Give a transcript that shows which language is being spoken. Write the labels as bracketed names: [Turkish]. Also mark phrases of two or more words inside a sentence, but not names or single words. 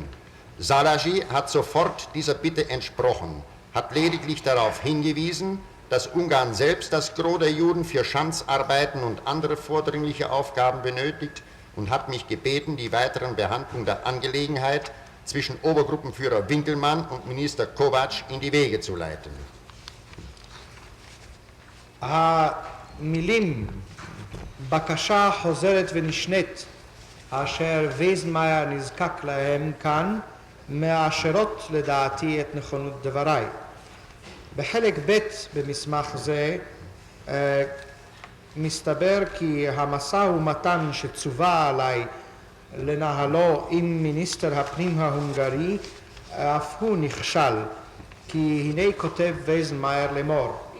[German] Szálasi hat sofort dieser Bitte entsprochen, hat lediglich darauf hingewiesen, dass Ungarn selbst das Gros der Juden für Schanzarbeiten und andere vordringliche Aufgaben benötigt und hat mich gebeten, die weiteren Behandlung der Angelegenheit zwischen Obergruppenführer Winkelmann und Minister Kovács in die Wege zu leiten. [Hebrew] המילים בקשה חוזרת ונשנית אשר וייזנמאייר נזקק להם כאן מאשרות לדעתי את נכונות דבריי. בחלק ב' במסמך זה מסתבר כי המשא ומתן שצווה עליי לנהלו עם מיניסטר הפנים ההונגרי אף הוא נכשל, כי הנה כותב וייזנמאייר לאמור,